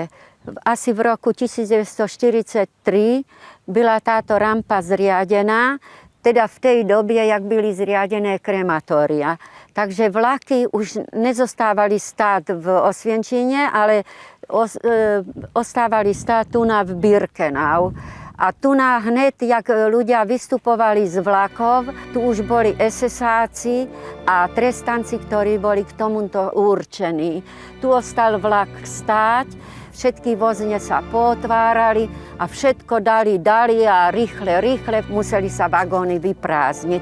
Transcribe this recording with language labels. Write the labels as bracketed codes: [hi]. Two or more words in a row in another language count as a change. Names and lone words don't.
[sk] Asi v roku 1943 byla táto rampa zriadená, teda v tej době, [cs] jak byly [sk] zriadené krematória. Takže vlaky už nezostávali stát v Osvienčine, ale ostávali stát tu na v Birkenau. A tu na hned, jak ľudia vystupovali z vlakov, tu už boli SS-áci a trestanci, ktorí boli k tomuto určení. Tu ostal vlak stáť, všetky vozne sa potvárali a všetko dali a rýchle museli sa vagóny vyprázdniť.